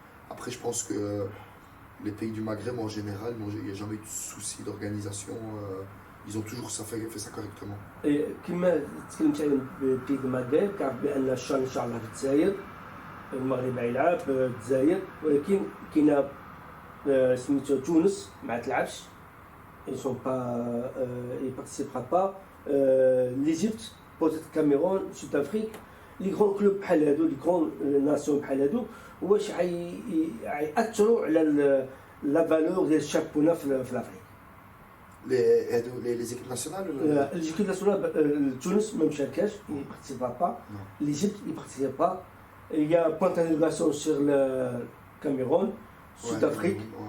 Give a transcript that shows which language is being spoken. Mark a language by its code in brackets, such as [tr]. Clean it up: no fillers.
[fr] Après, je pense que les pays du Maghreb en général, il n'y a jamais eu de souci d'organisation. Ils ont toujours fait ça correctement. [ar] كما تكلمت على البيك المغرب كعرف بان الشان ان شاء الله في الجزائر المغرب غيلعب في الجزائر ولكن كاينه سميتو تونس ما تلعبش [fr] ils sont pas ils participera pas l'Égypte peut-être Cameroun Sud-Afrique les grands clubs [ar] بحال هادو [fr] les grandes nations [ar] بحال هادو واش غيأثروا على [fr] la valeur [ar] ديال الشامبيونات في الافريق [fr] Les équipes nationales L'équipe nationale, Tunis, même Chalkach, il ne participera pas. L'Égypte, il ne participera pas. Il y a un point d'interrogation sur le Cameroun, Sud-Afrique.